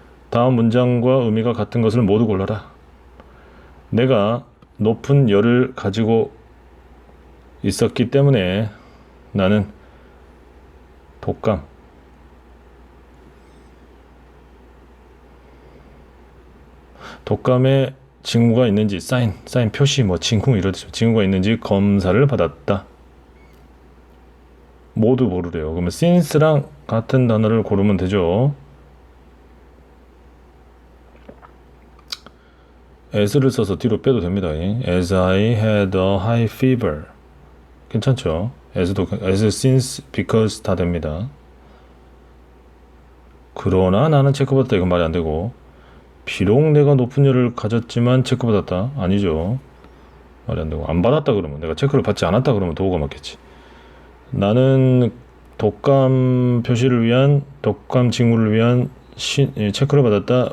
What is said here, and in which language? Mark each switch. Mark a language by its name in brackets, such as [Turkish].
[Korean] 다음 문장과 의미가 같은 것을 모두 골라라. 내가 높은 열을 가지고 있었기 때문에 나는 독감에 징후가 있는지 사인 표시 뭐 징후 이러듯이 징후가 있는지 검사를 받았다. 모두 고르래요. 그러면 since랑 같은 단어를 고르면 되죠. as를 써서 뒤로 빼도 됩니다. [English] As I had a high fever. [Korean] 괜찮죠? as, since, because 다 됩니다. 그러나 나는 체크받았다. 이건 말이 안 되고 비록 내가 높은 열을 가졌지만 체크받았다. 아니죠. 말이 안 되고 안 받았다 그러면 내가 체크를 받지 않았다 그러면 도구가 맞겠지. 나는 독감 표시를 위한 독감 징후를 위한 체크를 받았다.